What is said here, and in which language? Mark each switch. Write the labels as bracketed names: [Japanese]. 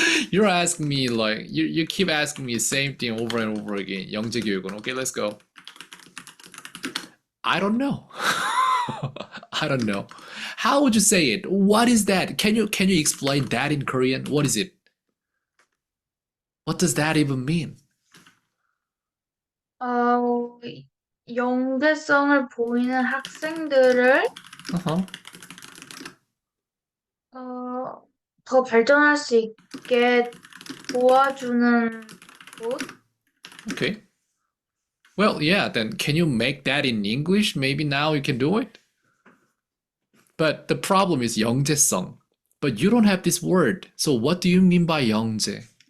[English] You're asking me like you keep asking me the same thing over and over again. 영재교육원. Okay, let's go. I don't know. I don't know. How would you say it? What is that? Can you explain that in Korean? What is it? What does that even mean? [Korean] 어, 영재성을 보이는 학생들을 [English] Uh-huh. [Korean] 더 발전할 수 있게 도와주는 곳? [English] Okay. Well, yeah, then can you make that in English? Maybe now you can do it. But the problem is 영재성. But you don't have this word. So what do you mean by 영재?